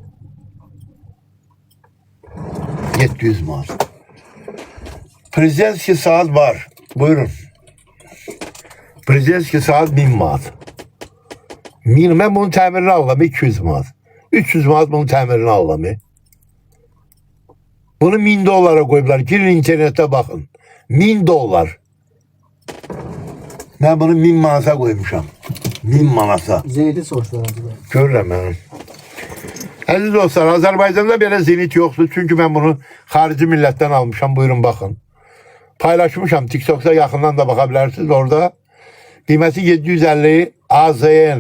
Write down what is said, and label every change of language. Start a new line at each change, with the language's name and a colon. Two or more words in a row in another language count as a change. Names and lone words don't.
Azerbaijani: 700 manat. Prezidentski saat var. Buyurun. Prezidentski saat 1000 manat. Mən bunun təmirini alıram 200 manat. 300 manat bunun təmirini alıram.
Turkish: Bunu 1000 dolara koydular. Girin internete bakın. 1000 dolar. Ben bunu 1000 manata koymuşam. 1000 manata. Zenit'i soruşlar acaba.
Azerbaijani: Görürəm mən. Əziz dostlar, Azərbaycanda belə zenit yoxdur. Çünkü ben bunu xarici millətten almışam.
Turkish: Buyurun bakın. Paylaşmışam. TikTok'ta yaxından da bakabilirsiniz.
Azerbaijani: Orada qiyməti 750 AZN.